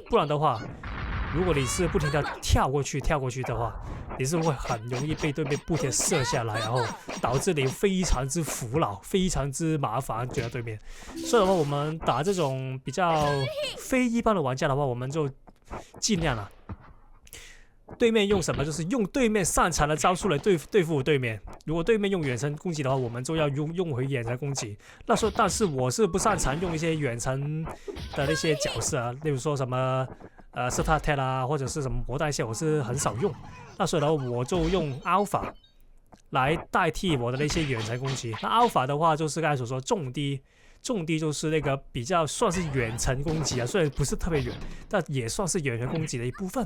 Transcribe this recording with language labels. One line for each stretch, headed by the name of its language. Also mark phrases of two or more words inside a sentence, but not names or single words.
Chinese: 不然的話，如果你是不停的跳過去的話，你是會很容易被對面不停的射下來，然後導致你非常之苦惱，非常之麻煩覺得對面。所以的話，我們打這種比較非一般的玩家的話，我們就盡量啊，對面用什麼就是用對面擅長的招數來對付對面。如果对面用遠程攻擊的話，我們就要用回遠程攻擊。但是我是不擅長用一些遠程的那些角色啊，例如說什麼Starter Attack 啊，或者是什麼魔彈線，我是很少用。那所以呢，我就用 Alpha 來代替我的那些遠程攻擊。那 Alpha 的話，就是剛才所說重低重地就是那個比較算是遠程攻擊啊，雖然不是特別遠，但也算是遠程攻擊的一部分。